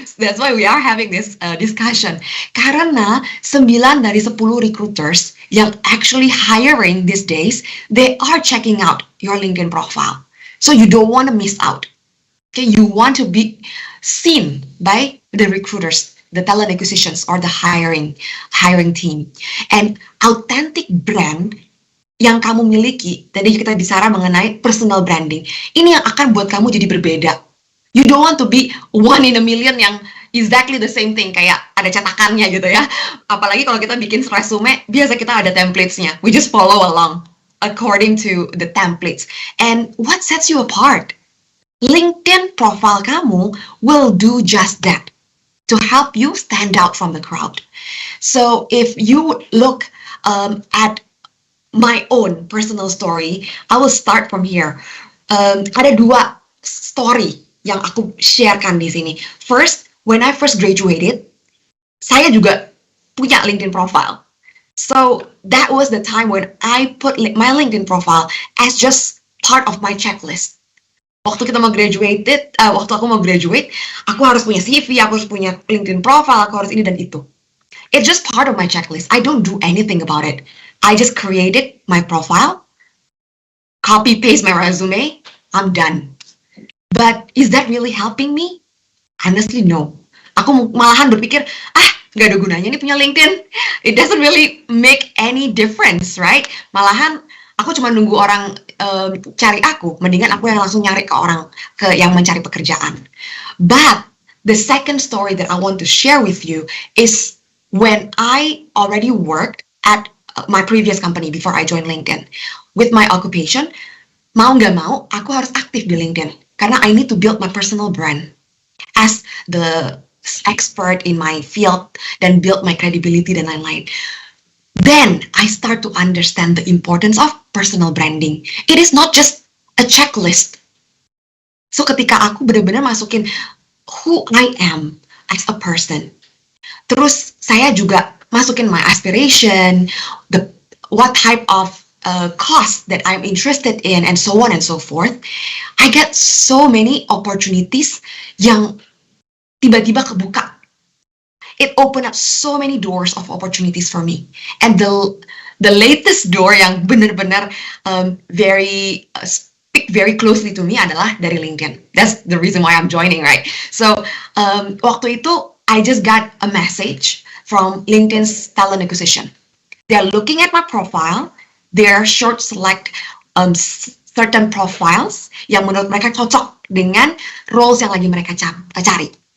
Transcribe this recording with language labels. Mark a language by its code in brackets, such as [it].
[en] That's why we are having this discussion. [id] Karena 9 dari 10 [en] recruiters yang actually hiring these days, they are checking out your LinkedIn profile. So you don't want to miss out. Okay, you want to be seen by the recruiters, the talent acquisitions, or the hiring team. And authentic brand [id] yang kamu miliki, tadi kita bicara mengenai personal branding, ini yang akan buat kamu jadi berbeda. [en] You don't want to be one in a million yang exactly the same thing, [id] kayak ada cetakannya gitu ya. Apalagi kalau kita bikin resume, biasa kita ada templates-nya. [en] We just follow along according to the templates. And what sets you apart? LinkedIn profile kamu will do just that, to help you stand out from the crowd. So if you look at my own personal story, I will start from here. [id] Ada 2 story yang aku sharekan di sini. [en] First, when I first graduated, [id] saya juga punya [en] LinkedIn profile. So that was the time when I put my LinkedIn profile as just part of my checklist. [id] Waktu aku mau graduate, aku harus punya CV, aku harus punya LinkedIn profile, aku harus ini dan itu. [en] It's just part of my checklist. I don't do anything about it. I just created my profile, copy paste my resume, I'm done. But is that really helping me? Honestly, no. [id] Aku malahan berpikir, nggak ada gunanya nih punya LinkedIn. [en] It doesn't really make any difference, right? [id] Malahan aku cuma nunggu orang cari aku, mendingan aku yang langsung nyari ke yang mencari pekerjaan. [en] But the second story that I want to share with you is when I already worked at my previous company before I joined LinkedIn. With my occupation, [id] mau nggak mau, aku harus aktif di LinkedIn. [en] Karena I need to build my personal brand as the expert in my field dan build my credibility [id] dan lain-lain. [en] Then, I start to understand the importance of personal branding. It is not just a checklist. So, [id] ketika aku benar-benar masukin [en] who I am as a person, [id] terus saya juga masukin [en] my aspiration, what type of cause that I'm interested in, and so on and so forth, I get so many opportunities [id] yang tiba-tiba kebuka. [en] it opened up so many doors of opportunities for me. And the latest door [id] yang benar-benar [en] very speak very closely to me [id] adalah dari [en] LinkedIn. That's the reason why I'm joining, right? So [id] waktu itu [en] I just got a message from LinkedIn's talent acquisition. They're looking at my profile. They're short select certain profiles [id] yang menurut mereka cocok dengan roles yang lagi mereka cari.